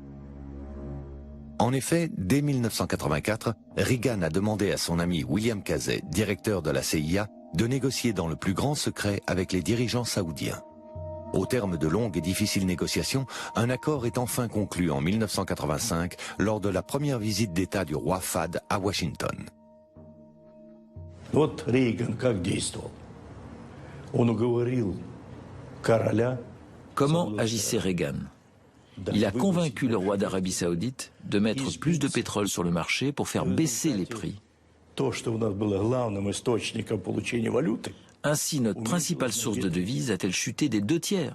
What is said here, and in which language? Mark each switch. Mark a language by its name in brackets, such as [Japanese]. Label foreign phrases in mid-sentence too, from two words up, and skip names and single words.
[French] En effet, dès 1984, Reagan a demandé à son ami William Casey, directeur de la CIA, de négocier dans le plus grand secret avec les dirigeants saoudiens. Au terme de longues et difficiles négociations, un accord est enfin conclu en 1985 lors de la première visite d'État du roi Fahd à Washington. [Russian] Вот Рейган как действовал. Он уговорил короля. [French] Comment agissait Reagan? Il a convaincu le roi d'Arabie Saoudite de mettre plus de pétrole sur le marché pour faire baisser les prix. Ainsi, notre principale source de devises a-t-elle chuté des 2/3.